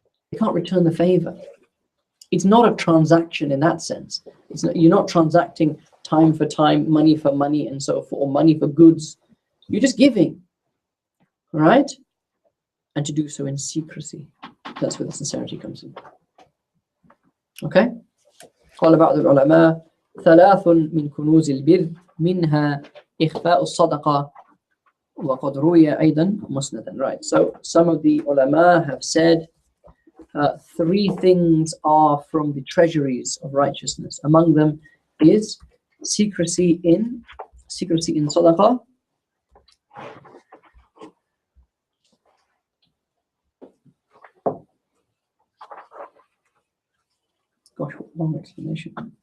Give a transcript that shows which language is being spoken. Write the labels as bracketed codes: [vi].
[en] They can't return the favor. It's not a transaction in that sense. It's not, you're not transacting time for time, money for money, and so forth, or money for goods. You're just giving, right? and to do so in secrecy. That's where the sincerity comes in. Okay? [ar] قال بعض العلماء ثلاث من كنوز البر منها إخفاء الصدقة وقد روي أيضا مسندا. [en] Right. So some of the ulama have said three things are from the treasuries of righteousness. Among them is secrecy in sadaqah, gosh, what long explanation.